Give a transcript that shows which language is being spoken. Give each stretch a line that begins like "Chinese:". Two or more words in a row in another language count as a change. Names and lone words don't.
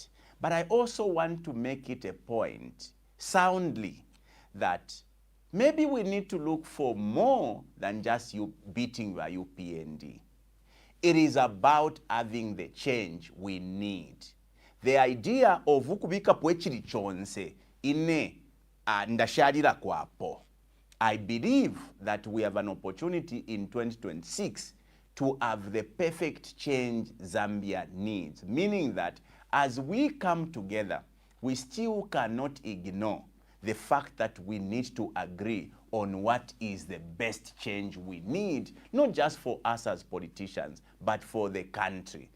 English: But I also want to make it a point soundly that maybe we need to look for more than just you beating your UPND. It is about having the change we need. The idea of
Bemba: ukubika pwechiri chonse ine ndasharira kwapo.
English: I believe that we have an opportunity in 2026 to have the perfect change Zambia needs, meaning that as we come together, we still cannot ignore the fact that we need to agree on what is the best change we need, not just for us as politicians, but for the country.